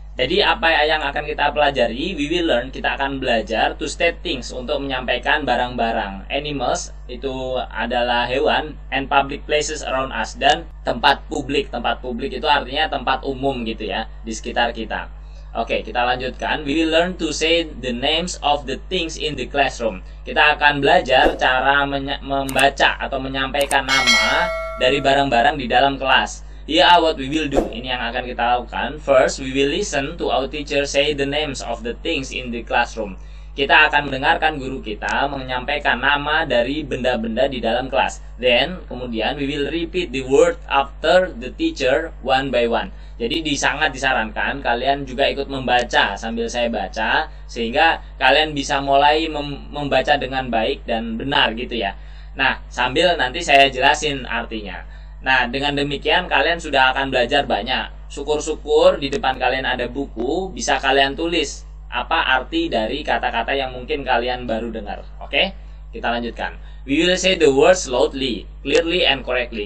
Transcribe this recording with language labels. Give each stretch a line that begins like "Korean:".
Indonesian: Jadi apa yang akan kita pelajari?
English: We will learn,
Indonesian: kita akan belajar
English: to state things,
Indonesian: untuk menyampaikan barang-barang. Animals itu adalah hewan,
English: and public places around us,
Indonesian: dan tempat publik. Tempat publik itu artinya tempat umum gitu ya, di sekitar kita. Oke, kita lanjutkan.
English: We will learn to say the names of the things in the classroom.
Indonesian: Kita akan belajar cara membaca atau menyampaikan nama dari barang-barang di dalam kelas.
English: Here are what we will do.
Indonesian: Ini yang akan kita lakukan.
English: First, we will listen to our teacher say the names of the things in the classroom.
Indonesian: Kita akan mendengarkan guru kita menyampaikan nama dari benda-benda di dalam kelas.
English: Then,
Indonesian: kemudian
English: we will repeat the word after the teacher one by one.
Indonesian: Jadi sangat disarankan kalian juga ikut membaca sambil saya baca, sehingga kalian bisa mulai membaca dengan baik dan benar gitu ya. Nah, sambil nanti saya jelasin artinya. Nah, dengan demikian kalian sudah akan belajar banyak. Syukur-syukur di depan kalian ada buku, bisa kalian tulis apa arti dari kata-kata yang mungkin kalian baru dengar. Oke? Kita lanjutkan.
English: We will say the words loudly, clearly and correctly.